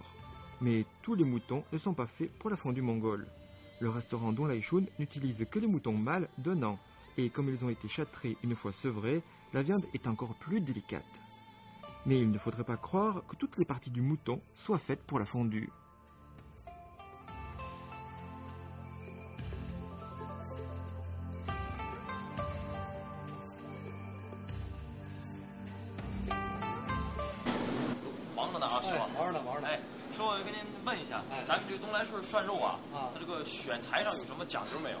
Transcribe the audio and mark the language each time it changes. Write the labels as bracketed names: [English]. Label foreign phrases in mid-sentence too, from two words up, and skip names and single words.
[French] Mais tous les moutons ne sont pas faits pour la fondue mongole. Le restaurant Dong Lai Shun n'utilise que les moutons mâles d'un an, et comme ils ont été châtrés une fois sevrés, la viande est encore plus délicate. Mais il ne faudrait pas croire que toutes les parties du mouton soient faites pour la fondue. [Chinese] 哎，说我跟您问一下，咱们这个东来顺涮肉啊，它这个选材上有什么讲究没有？